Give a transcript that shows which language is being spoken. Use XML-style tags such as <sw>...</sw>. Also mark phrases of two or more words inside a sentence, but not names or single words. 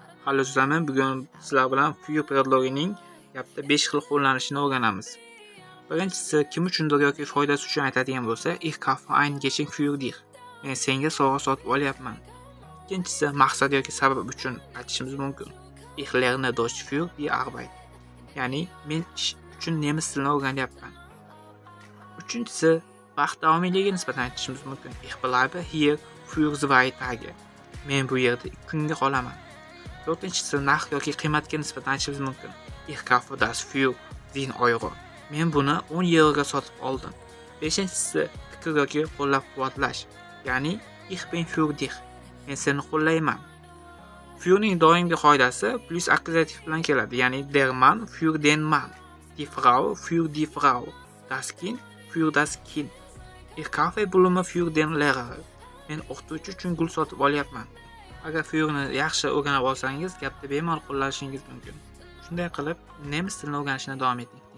<uz>Halo sizlarman, bugun sizlar bilan für predlogining gapda 5 xil qo'llanishini o'rganamiz. Birinchisi, kim uchundir yoki foydasi uchun aytadigan bo'lsa,</uz> <de>ich kaufe ein Geschenk für dich.</de> <uz>Men senga sovg'a sotib olyapman. Ikkinchisi, maqsad yoki sabab uchun aytishimiz mumkin.</uz> <de>Ich lerne Deutsch für die Arbeit.</de> <uz>Ya'ni men ish uchun nemis tilini o'rganyapman. Uchinchisi, vaqt davomiyligiga nisbatan aytishimiz mumkin.</uz> <de>Ich bleibe hier für 2 Tage.</de> <uz>Men bu yerda 2 kunga qolaman. To'rtinchisi, narx yoki qiymatga nisbatan aytishimiz mumkin.</uz> <de>Ich kaufe das für 10 Euro.</de> <uz>Men buni 10 yevroga sotib oldim. Beshinchisi, fikr yoki qo'llab-quvvatlash.</uz> <de>Ya'ni ich bin für dich.</de> <uz>Men seni qo'llayman. Fürning doimgi qoidasi plus akkuzativ bilan keladi.</uz> <de>Ya'ni der Mann für den Mann, die Frau für die Frau, das Kind für das Kind. Ich kaufe Blumen für den Lehrer.</de> <uz>Men o'qituvchi uchun gul sotib olyapman. Agar fürni yaxshi o'rganib olsangiz, gapda bemalol qo'llashingiz mumkin. Shunday qilib, nemis tilini o'rganishni davom eting.</uz>